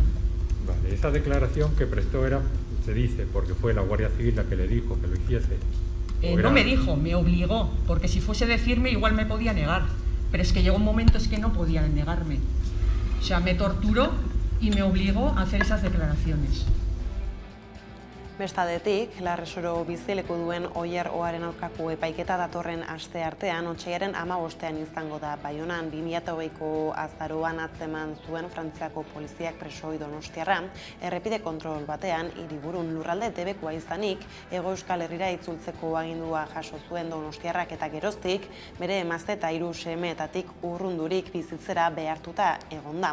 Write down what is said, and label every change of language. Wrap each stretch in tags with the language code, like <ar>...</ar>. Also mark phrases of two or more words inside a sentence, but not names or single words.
<es>Vale, esa declaración que prestó era, se dice, porque fue la Guardia Civil la que le dijo que lo hiciese. No me dijo, me obligó, porque si fuese decirme igual me podía negar, pero es que llegó un momento es que no podía negarme. O sea, me torturó y me obligó a hacer esas declaraciones.</es> <eu>Bestadetik, Larresoro bizileku duen Oier Oaren aurkako epaiketa datorren aste artean, otsailaren 15ean izango da Baionan. 2020ko azaroan atzeman zuen Frantziako poliziak presoi donostiarra, errepide kontrol batean hiriburun lurralde debekoa izanik, Hego Euskal Herrira itzultzeko agindua jaso zuen donostiarrak eta geroztik, bere emazte eta 3 semeetatik urrundurik bizitzera behartuta egonda.</eu>